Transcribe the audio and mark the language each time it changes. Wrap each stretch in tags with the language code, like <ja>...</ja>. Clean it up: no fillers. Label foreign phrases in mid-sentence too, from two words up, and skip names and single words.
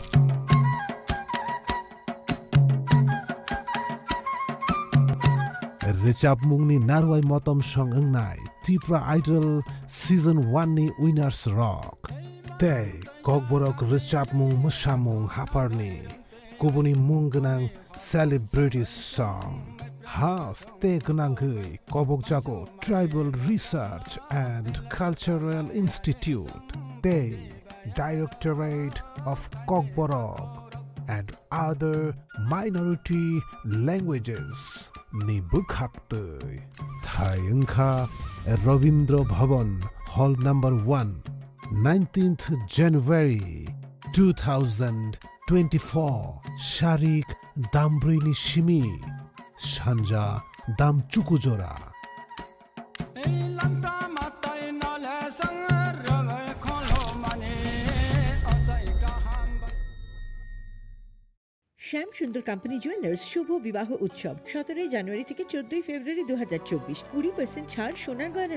<trp>Richapmong ni Narwai Motom Song Engnai Tripura Idol Season 1 ni Winners Rock Tei Kokborok Richapmong Mushamong Haparni Kubuni Munganang Celebrity Song Has Te Gnangui Kobok Jago Tribal Research and Cultural Institute Te Directorate of Kokborok and other minority languages ni Bukhaktui Thayungkha Ravindra Bhavan Hall number 1 19th January 2024 Sharik Dambrini Shimi Shanja Dam Chukujora</trp> <bn>শ্যাম সুন্দর কোম্পানি জুয়েলার্স শুভ বিবাহ উৎসব 17 জানুয়ারি থেকে 14 ফেব্রুয়ারি 2024 20% ছাড় সোনার গয়নার</bn>